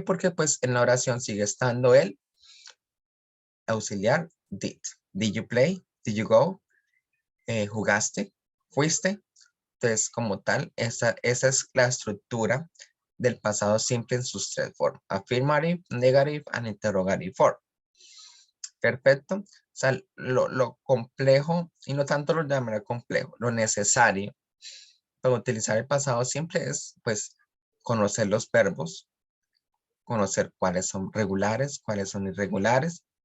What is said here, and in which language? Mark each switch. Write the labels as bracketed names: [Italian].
[Spanish] Porque pues en la oración sigue estando el auxiliar did. [English] Did you play? Did you go? [Spanish] ¿Jugaste? ¿Fuiste? Entonces, como tal, esa es la estructura del pasado simple en sus tres formas. [English] Affirmative, negative, and interrogative form. [Spanish] Perfecto. O sea, lo complejo, y no tanto lo de manera complejo, lo necesario para utilizar el pasado simple es, pues, conocer los verbos, conocer cuáles son regulares, cuáles son irregulares.